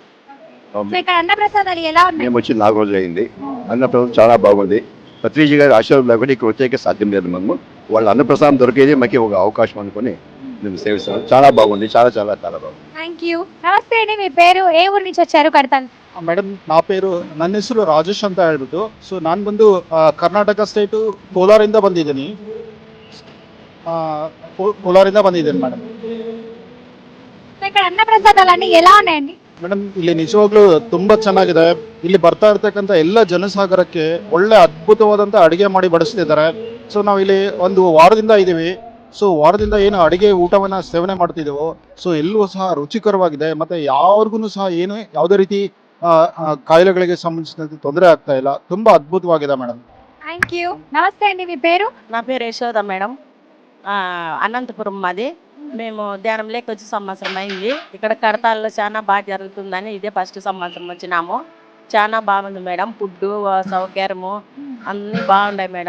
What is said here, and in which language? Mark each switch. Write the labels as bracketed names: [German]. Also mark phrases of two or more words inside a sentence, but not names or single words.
[Telugu] సో ఇక్కడ అన్నప్రసాదాలు ఎలా ఉన్నాయి? మేము వచ్చి 4 రోజులు అయింది. అన్నప్రసాదం చాలా బాగుంది. పత్రిజీ గారి ఆశీర్వాదం లేకుండా ఇక్కడ వచ్చేకే సాధ్యం లేదు. మేము వాళ్ళ అన్నప్రసాదం దొరికేది మాకు ఒక అవకాశం అనుకుని మేము సేవిస్తాం. చాలా బాగుంది. చాలా చాలా చాలా బాగుంది. [English] thank you. [Telugu] నమస్తే అండి. మీ పేరు? ఏ ఊరు నుంచి వచ్చారు కడతాల్? [Kannada] ಮೇಡಮ್ [Telugu] నా పేరు [Kannada] ನನ್ನ ಹೆಸರು ರಾಜೇಶ್ ಅಂತ ಹೇಳ್ಬಿಟ್ಟು. ಸೊ ನಾನು ಬಂದು ಕರ್ನಾಟಕ ಸ್ಟೇಟು ಕೋಲಾರಿಂದ ಬಂದಿದ್ದೀನಿ. ಕೋಲಾರಿಂದ ಬಂದಿದ್ದೀನಿ ಮೇಡಮ್. [Telugu] సో ఇక్కడ అన్నప్రసాదాలు అన్ని ఎలా ఉన్నాయండి? [Kannada] ಮೇಡಮ್ ಇಲ್ಲಿ ನಿಜವಾಗ್ಲೂ ತುಂಬಾ ಚೆನ್ನಾಗಿದೆ. ಇಲ್ಲಿ ಬರ್ತಾ ಇರ್ತಕ್ಕಂಥ ಎಲ್ಲ ಜನಸಾಗರಕ್ಕೆ ಒಳ್ಳೆ ಅದ್ಭುತವಾದಂಥ ಅಡುಗೆ ಮಾಡಿ ಬಡಿಸ್ತಿದ್ದಾರೆ. ಸೊ ನಾವು ಇಲ್ಲಿ ಒಂದು ವಾರದಿಂದ ಇದ್ದೀವಿ. ಸೊ ವಾರದಿಂದ ಏನು ಅಡುಗೆ ಊಟವನ್ನು ಸೇವನೆ ಮಾಡ್ತಿದ್ದೇವೋ ಸೊ ಎಲ್ಲವೂ ಸಹ ರುಚಿಕರವಾಗಿದೆ. ಮತ್ತು ಯಾರಿಗೂ ಸಹ ಯಾವುದೇ ರೀತಿ ಕಾಯಿಲೆಗಳಿಗೆ ಸಂಬಂಧಿಸಿದಂತೆ ತೊಂದರೆ ಆಗ್ತಾ ಇಲ್ಲ. ತುಂಬಾ ಅದ್ಭುತವಾಗಿದೆ ಮೇಡಮ್. [English] thank you. [Telugu] నమస్తే అండి. మీ పేరు? నా పేరు యశోద మేడం. అనంతపురం మాది. మేము ధ్యానంలోకి వచ్చి సంవత్సరం అయింది. ఇక్కడ కడతాల్లో చాలా బాగా జరుగుతుందని ఇదే ఫస్ట్ సంవత్సరం వచ్చినాము. చాలా బాగుంది మేడం. ఫుడ్ సౌకర్యము అన్నీ బాగున్నాయి మేడం.